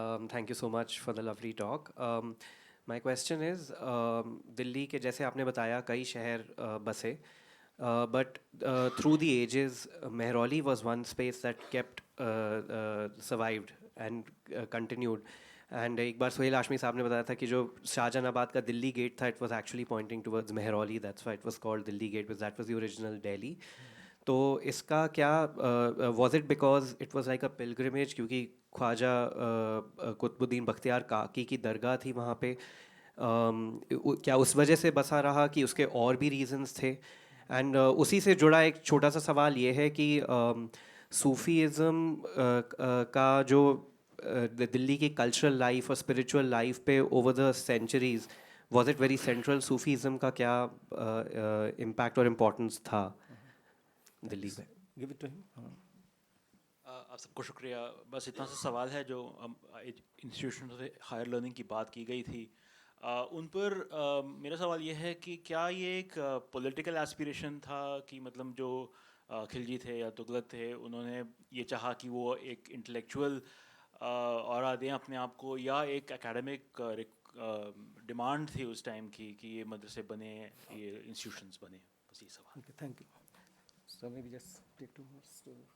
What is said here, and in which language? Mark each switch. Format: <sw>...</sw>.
<en>Thank you so much for the lovely talk. My question is, Delhi</en> <hi>के जैसे आपने बताया कई शहर बसे,</hi> <en>but through the ages, Mehrauli was one space that kept survived and continued.</en> <hi>And एक बार सोहेल हाशमी साहब ने बताया था कि जो शाहजहानाबाद का दिल्ली गेट था,</hi> <en>it was actually pointing towards Mehrauli. That's why it was called Delhi Gate, because that was the original Delhi.</en> <hi>तो इसका क्या</hi> <en>was it because it was like a pilgrimage,</en> <hi>क्योंकि ख्वाजा कुतुबुद्दीन बख्तियार काकी की दरगाह थी वहाँ पे, क्या उस वजह से बसा रहा कि उसके और भी रीजंस थे? एंड उसी से जुड़ा एक छोटा सा सवाल ये है कि सूफीज़म का जो दिल्ली की कल्चरल लाइफ और स्पिरिचुअल लाइफ पे</hi> <en>Over the centuries, was it very central?</en> <hi>Sufism का क्या इम्पैक्ट और इम्पोर्टेंस था दिल्ली में?</hi> <en>Give it to him.</en> <hi>आप सबको शुक्रिया. बस इतना सा सवाल है, जो इंस्टीट्यूशन से हायर लर्निंग की बात की गई थी, उन पर मेरा सवाल ये है कि क्या ये एक पॉलिटिकल एस्पिरेशन था कि मतलब जो खिलजी थे या तुगलक थे, उन्होंने ये चाहा कि वो एक इंटेलेक्चुअल और दें अपने आप को, या एक एकेडमिक डिमांड थी उस टाइम की कि ये मदरसे बने, ये इंस्टीट्यूशंस बने? बस ये सवाल.</hi> <en>Okay, thank you. So maybe just take 2 minutes to.</en>